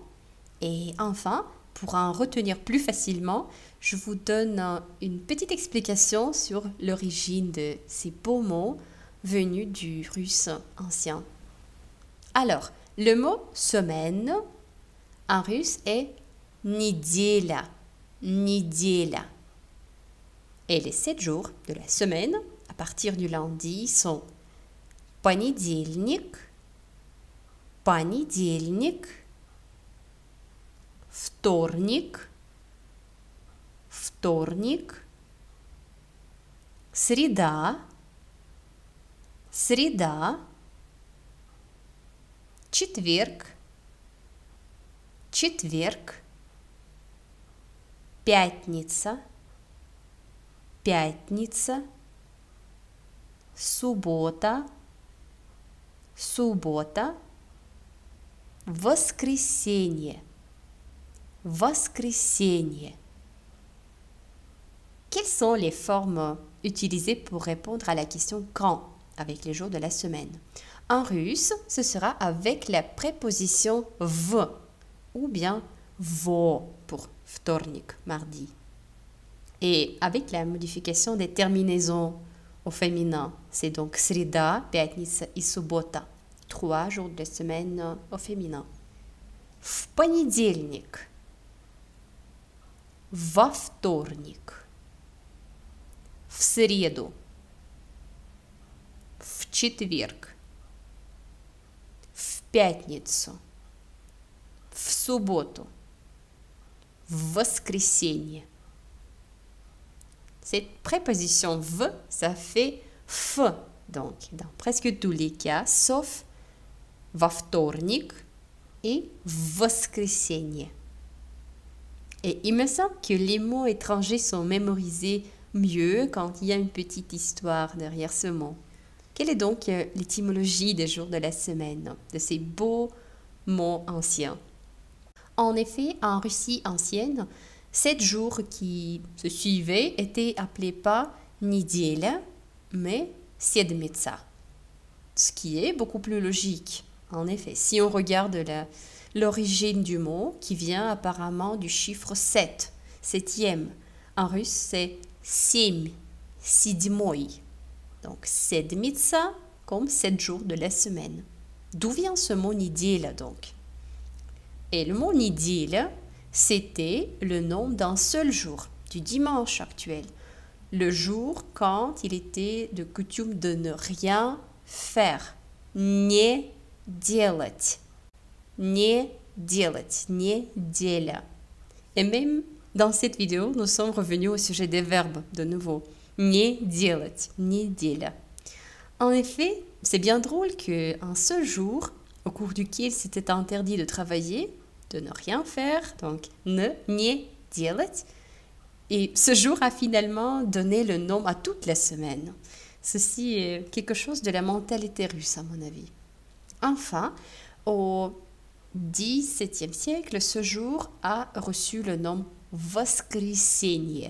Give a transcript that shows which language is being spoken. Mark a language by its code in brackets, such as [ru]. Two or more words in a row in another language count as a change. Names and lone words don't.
[fr] Et enfin, pour en retenir plus facilement, je vous donne une petite explication sur l'origine de ces beaux mots venus du russe ancien. Alors, le mot semaine en russe est неделя. Неделя. Et les 7 jours de la semaine, à partir du lundi, sont [ru] понедельник, понедельник, вторник, вторник, среда, среда, четверг, четверг, пятница, пятница, суббота, суббота, воскресенье, воскресенье. [fr] Quelles sont les formes utilisées pour répondre à la question quand avec les jours de la semaine? En russe, ce sera avec la préposition v ou bien vo pour вторник, mardi. Et avec la modification des terminaisons au féminin, c'est donc [ru] среда, пятница и суббота. [fr] 3 jours de semaine au féminin. [ru] В понедельник, во вторник, в среду, в четверг, в пятницу, в субботу, в воскресенье. [fr] Cette préposition v, ça fait f, donc dans presque tous les cas, sauf [ru] во вторник [fr] et воскресенье. Et il me semble que les mots étrangers sont mémorisés mieux quand il y a une petite histoire derrière ce mot. Quelle est donc l'étymologie des jours de la semaine, de ces beaux mots anciens? En effet, en Russie ancienne, 7 jours qui se suivaient étaient appelés pas неделя, mais седмица. Ce qui est beaucoup plus logique. En effet, si on regarde l'origine du mot, qui vient apparemment du chiffre 7, septième. En russe, c'est [ru] семь, седьмой. [fr] Donc, седмица, comme 7 jours de la semaine. D'où vient ce mot неделя donc? Et le mot неделя, c'était le nom d'un seul jour, du dimanche actuel. Le jour quand il était de coutume de ne rien faire. [ru] Не делать. Не делать. Неделя. [fr] Et même dans cette vidéo, nous sommes revenus au sujet des verbes de nouveau. [ru] Не делать. Неделя. [fr] En effet, c'est bien drôle qu'un seul jour, au cours duquel c'était interdit de travailler, de ne rien faire, donc [ru] не делать. [fr] Et ce jour a finalement donné le nom à toute la semaine. Ceci est quelque chose de la mentalité russe, à mon avis. Enfin, au XVIIe siècle, ce jour a reçu le nom воскресенье.